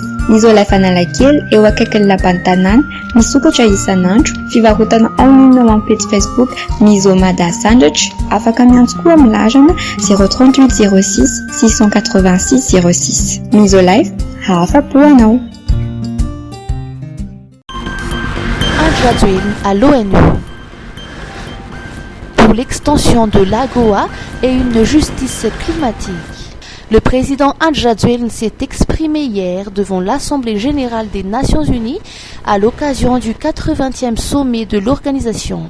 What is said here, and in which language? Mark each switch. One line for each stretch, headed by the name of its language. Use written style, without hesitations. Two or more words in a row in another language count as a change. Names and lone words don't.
Malagasy: Misolife Analakely eo akaikin'ny lapan'ny tanàna, misokatra isan'andro, fivarotana online ao amin'ny page Facebook Misomada Sandwich, afaka miantso koa amin'ny larana 038 06 686 06. Misolife, afa-po anao.
French: Andrajoelina à l'ONU pour l'extension de l'AGOA et une justice climatique. Le président Andrajoelina s'est exprimé hier devant l'Assemblée générale des Nations unies à l'occasion du 80e sommet de l'organisation.